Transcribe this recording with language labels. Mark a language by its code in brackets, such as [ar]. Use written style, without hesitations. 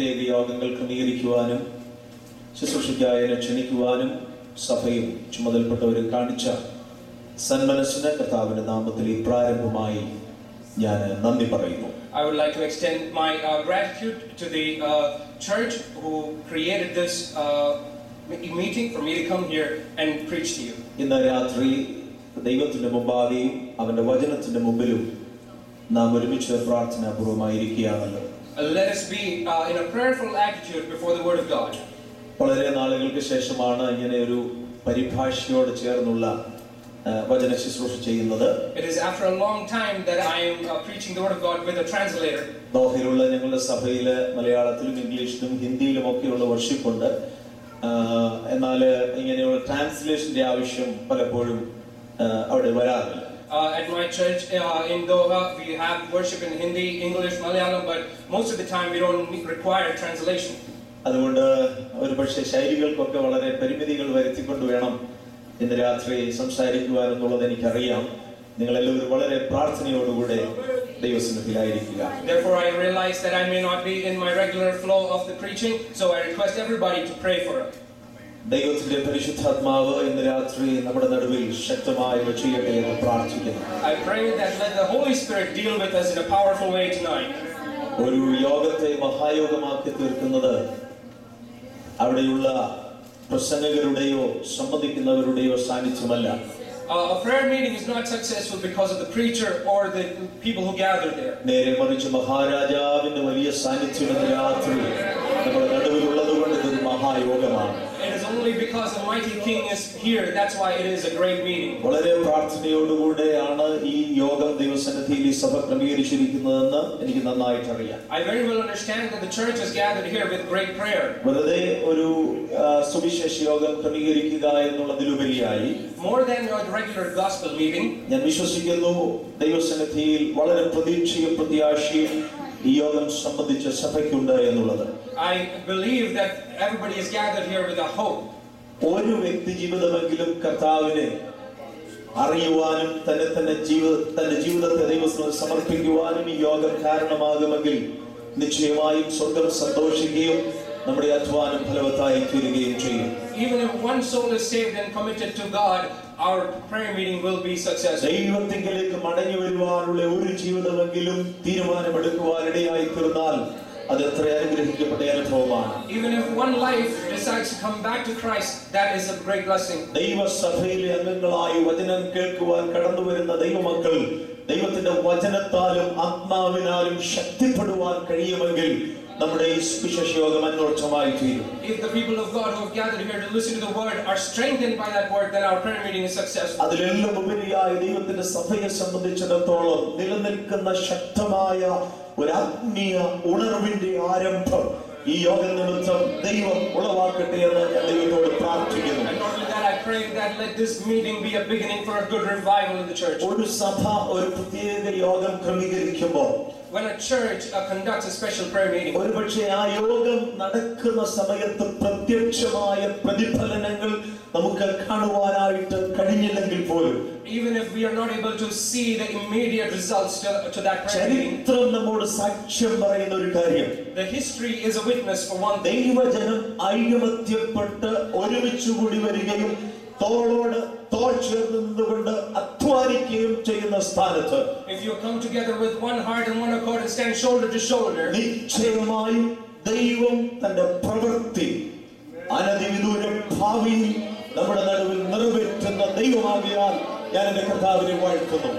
[ml] യോഗങ്ങൾ ക്രമീകരിക്കുവാനും ശുശ്രൂഷയ്ക്കായി എന്നെ ക്ഷണിക്കുവാനും സഭയും ചുമതലപ്പെട്ടവരും കാണിച്ച സന്മനസ്സിന് കർത്താവിന്റെ നാമത്തിൽ ഈ പ്രാരംഭമായി ഞാൻ നന്ദി പറയുന്നു. [en] I would like to extend my gratitude to the church who created this meeting for me to come here and preach to you. [ml] ഇന്ന് രാത്രി ദൈവത്തിന്റെ മുമ്പാകെയും അവന്റെ വചനത്തിന്റെ മുമ്പിലും നാം ഒരുമിച്ച് പ്രാർത്ഥനാപൂർവമായിരിക്കുകയാണല്ലോ. [en] Let us be in a prayerful attitude before the word of God. [ml] വളരെ നാളുകൾക്ക് ശേഷമാണ് ഇങ്ങനെ ഒരു പരിഭാഷയോട് ചേർന്നുള്ള വചന ശുശ്രൂഷ ചെയ്യുന്നത്. [en] It is after a long time that I am preaching the word of God with a translator. [ml] ദോഹയിലുള്ള ഞങ്ങളുടെ സഭയിൽ മലയാളത്തിലും ഇംഗ്ലീഷിലും ഹിന്ദിയിലും ഒക്കെയുള്ള വർഷിപ്പ് ഉണ്ട്. എന്നാൽ ഇങ്ങനെയുള്ള ട്രാൻസ്ലേഷന്റെ ആവശ്യം പലപ്പോഴും അവിടെ വരാറില്ല. [en] At my church in Doha, we have worship in Hindi, English, Malayalam, but most of the time we don't require translation. [ml] അതുകൊണ്ട് ഒരുപക്ഷെ ശൈലികൾക്കൊക്കെ വളരെ പരിമിതികൾ വരുത്തിക്കൊണ്ട് വേണം ഇന്ന് രാത്രി സംസാരിക്കുവാനെന്നുള്ളത് എനിക്കറിയാം. നിങ്ങളെല്ലാവരും വളരെ പ്രാർത്ഥനയോടുകൂടെ ദൈവസന്നിധിയിലായിരിക്കുക. [en] Therefore I realize that I may not be in my regular flow of the preaching, so I request everybody to pray for it. [ml] ദൈവത്തിന്റെ പരിശുദ്ധാത്മാവ് ഇന്ന് രാത്രി നമ്മുടെ നടുവിൽ ശക്തമായി വചിക്കട്ടെ എന്ന് പ്രാർത്ഥിക്കുന്നു. [en] I pray that let the Holy Spirit deal with us in a powerful way tonight. [ml] ഒരു യോഗത്തെ മഹായോഗമാക്കി തീർക്കുന്നത് അവിടെയുള്ള പ്രസംഗകരുടെയോ സംബന്ധിക്കുന്നവരുടെയോ സാന്നിധ്യമല്ല. [en] A prayer meeting is not successful because of the preacher or the people who gather there. [ml] നേരെ മറിച്ച് മഹാരാജാവിന്റെ വലിയ സാന്നിധ്യം ഇന്ന് രാത്രി നമ്മുടെ നടുവിലുള്ളതുകൊണ്ട് ഇതൊരു മഹായോഗമാണ്. [en] It is only because the mighty king is here, that's why it is a great meeting. [ml] വളരെ പ്രാർത്ഥനയോടുകൂടെയാണ് ഈ യോഗം ദൈവസന്നിധിയിൽ ഈ സഭ ക്രമീകരിച്ചിരിക്കുന്നതെന്ന് എനിക്ക് നന്നായിട്ട് അറിയാം. [en] I very well understand that the church is gathered here with great prayer. [ml] വെറുതെ ഒരു സുവിശേഷ യോഗം ക്രമീകരിക്കുക എന്നുള്ളതിലുപരിയായി [en] More than a regular gospel meeting, [ml] ഞാൻ വിശ്വസിക്കുന്നു ദൈവസന്നിധിയിൽ വളരെ പ്രതീക്ഷയും പ്രത്യാശയും ഈ യോഗം സംബന്ധിച്ച് സഭയ്ക്കുണ്ട് എന്നുള്ളത്. [en] I believe that everybody is gathered here with a hope. [ml] ഒരു വ്യക്തി ജീവിതമെങ്കിലും കർത്താവിനെ അറിയുവാനും തന്റെ ജീവിതത്തെ ദൈവത്തിന് സമർപ്പിക്കുവാനും ഈ യോഗം കാരണമാകുമെങ്കിൽ നിശ്ചയമായും സ്വർഗ്ഗം സന്തോഷിക്കുകയും നമ്മുടെ അധ്വാനം ഫലവത്തായി തീരുകയും ചെയ്യും. [en] Even if one soul is saved and committed to God, our prayer meeting will be successful. [ml] ദൈവത്തിലേക്ക് മടങ്ങി വരുവാനുള്ള ഒരു ജീവിതമെങ്കിലും തീരുമാനമെടുക്കുവാനിടയായി തീർന്നാൽ അത് എത്ര അനുഗ്രഹിക്കപ്പെട്ട അനുഭവമാണ്. [en] Even if one life decides to come back to Christ, that is a great blessing. [ml] ദൈവസഭയിലെ അംഗങ്ങളായി വചനം കേൾക്കുവാൻ കടന്നു വരുന്ന ദൈവമക്കൾ ദൈവത്തിന്റെ വചനത്താലും ആത്മാവിനാലും ശക്തിപ്പെടുവാൻ കഴിയുമെങ്കിൽ നമ്മുടെ ഈ സുവിശേഷ യോഗം അന്വർത്ഥമായി തീരും. [en] If the people of God who have gathered here to listen to the word are strengthened by that word, then our prayer meeting is successful. [ml] അതിലെല്ലാം ഉപരിയായി ദൈവത്തിന്റെ സഭയെ സംബന്ധിച്ചിടത്തോളം നിലനിൽക്കുന്ന ശക്തമായ ഒരു ആത്മീയ ഉണർവിന്റെ ആരംഭം ഈ യോഗ നിമിത്തം ദൈവം ഉളവാക്കട്ടെ എന്ന് ഞാൻ ദൈവത്തോട് പ്രാർത്ഥിക്കുന്നു. [en] And not only that, I pray that let this meeting be a beginning for a good revival in the church. [ml] ഒരു സഭ ഒരു പ്രത്യേക യോഗം ക്രമീകരിക്കുമ്പോൾ [en] when a church conducts a special prayer meeting, [ml] ഒരുപക്ഷേ ആ യോഗം നടക്കുന്ന സമയത്ത് പ്രത്യക്ഷമായ പ്രതിഫലനങ്ങൾ നമുക്ക് കാണുവാനായിട്ട് കഴിഞ്ഞില്ലെങ്കിൽ പോലും, [en] even if we are not able to see the immediate results to that prayer meeting, [ml] ചരിത്രം നമ്മോട് സാക്ഷ്യം പറയുന്ന ഒരു കാര്യം, [en] the history is a witness for one thing. [ml] ദൈവജനം ഐകമത്യപ്പെട്ട് ഒരുമിച്ച് കൂടി വരികയും തോളോട് തോൾ ചേർന്ന് നിന്നുകൊണ്ട് അധ്വാനിക്കുകയും ചെയ്യുന്ന സ്ഥാനത്ത്, [en] if you come together with one heart and one accord and stand shoulder to shoulder, [ml] നിശ്ചയമായും ദൈവം തന്റെ പ്രവൃത്തി അനധിവിദൂര ഭാവിയിൽ നമ്മുടെ നടുവിൽ നിറവേറ്റുന്ന ദൈവമാകിയാൽ ഞാൻ എന്റെ കർത്താവിനെ വാഴ്ത്തുന്നു.